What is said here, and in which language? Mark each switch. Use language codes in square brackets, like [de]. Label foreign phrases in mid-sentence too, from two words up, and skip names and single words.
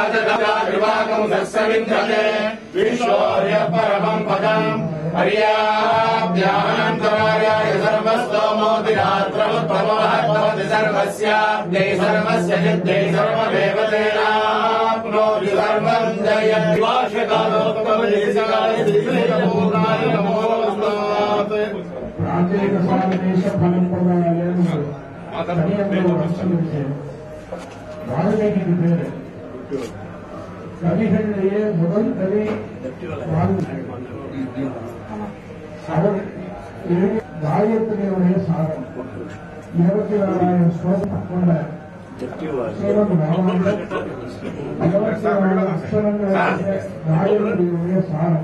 [sa] सत्सविन्दते विश्वोर्य परमम् पदम् पर्याप्यानन्तरायाय सर्वस्तोमोतिरात्रमुत्तमोहद्भवति सर्वस्याब्दै सर्वस्य सिद्धै सर्वमेव तेनाप्नोति सर्वम् जयद्वाशकालोत्तमदेशिकाय श्रीपूर्णाय नमोऽस्तु। [ta] கவிகளிலேயே முதல் கவி அவர் காயத்ரியுடைய சாரம் 24,000 ஸ்லோகம் கொண்ட 24,000 அக்ஷரங்கள் காயத்ரியுடைய சாரம்.